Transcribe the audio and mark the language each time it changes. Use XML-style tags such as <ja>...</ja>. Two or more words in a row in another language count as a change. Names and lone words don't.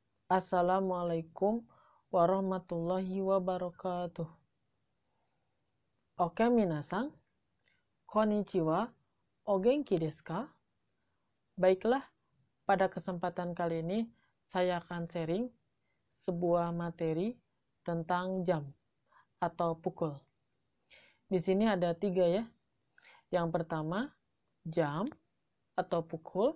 <ar>السلام عليكم ورحمة الله وبركاته.</ar> <id>Oke,</id> <ja>minasan. Konnichiwa. お元気ですか?</ja> <id>Baiklah, pada kesempatan kali ini saya akan sharing sebuah materi tentang jam atau pukul. Di sini ada 3 ya. Yang pertama, jam atau pukul.</id>